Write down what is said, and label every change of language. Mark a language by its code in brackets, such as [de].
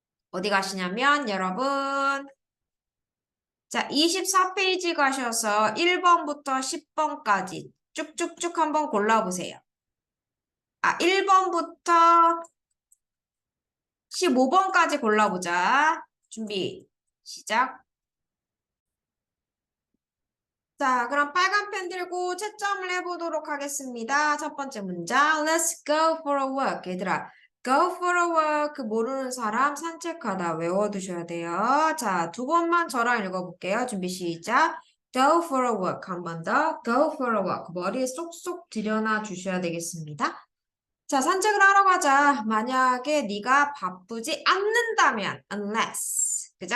[ko] 어디 가시냐면 여러분 자, 24페이지 가셔서 1번부터 10번까지 쭉쭉쭉 한번 골라보세요. 1번부터 15번까지 골라보자. 준비, 시작. 자, 그럼 빨간 펜 들고 채점을 해보도록 하겠습니다. 첫 번째 문장, [en] Let's go for a walk. [ko] 얘들아, [en] go for a walk. [ko] 모르는 사람 산책하다 외워두셔야 돼요. 자, 두 번만 저랑 읽어볼게요. 준비, 시작. [en] Go for a walk. 한 번 더. Go for a walk. [ko] 머리에 쏙쏙 들여놔 주셔야 되겠습니다. 자, 산책을 하러 가자. 만약에 네가 바쁘지 않는다면, unless. 그죠?